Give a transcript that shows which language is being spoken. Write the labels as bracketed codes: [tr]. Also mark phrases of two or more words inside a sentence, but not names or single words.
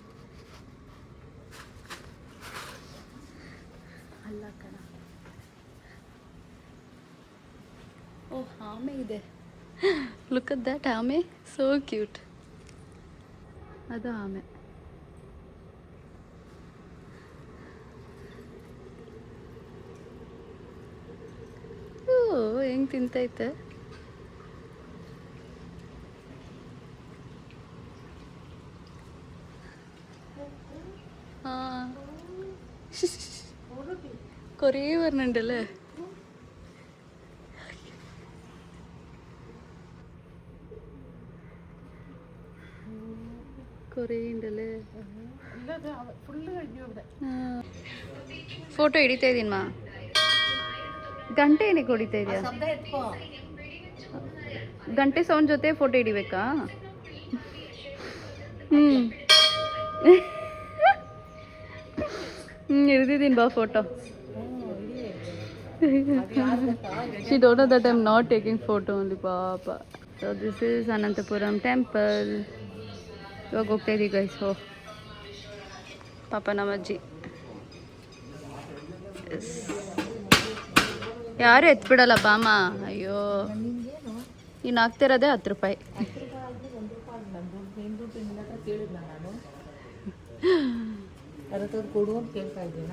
[kn] ಅಲ್ಲ ಕಣ, ಓಹ್ ಆಮೆ ಇದೆ. [en] look at that ಆಮೆ, so cute. [kn] ಅದು ಆಮೆ. ಓ ಹೆಂಗೆ ತಿಂತೈತೆ. [ml] കുറേ പറഞ്ഞിട്ടുണ്ടല്ലേ. കുറേ ഉണ്ടല്ലേ. [kn] ಫೋಟೋ ಹಿಡಿತಾ ಇದ್ದೀನಿ ಮಾ. ಗಂಟೆ ಏನಕ್ಕೆ ಹೊಡಿತಾ ಇದೆಯಾ? ಗಂಟೆ ಸೌಂಡ್ ಜೊತೆ ಫೋಟೋ ಹಿಡಿಬೇಕಾ? ಹಿಡ್ದಿದ್ದೀನಿ ಬಾ ಫೋಟೋ. [en] She don't know that I'm not taking photo only, papa. So this is Anantapuram temple. [kn] ಇವಾಗ ಹೋಗ್ತಾ ಇದ್ದೀವಿ ಗೈಸ್. ಹೋ ಪಾಪ ನಮ್ಮ ಅಜ್ಜಿ ಯಾರು ಎತ್ಬಿಡಲ್ಲ ಬಾಮ. ಅಯ್ಯೋ ಇನ್ನು ಆಗ್ತಿರೋದೇ 10 ರೂಪಾಯಿ. ಕೊಡು ಅಂತ ಕೇಳ್ತಾ ಇದ್ದೀನ.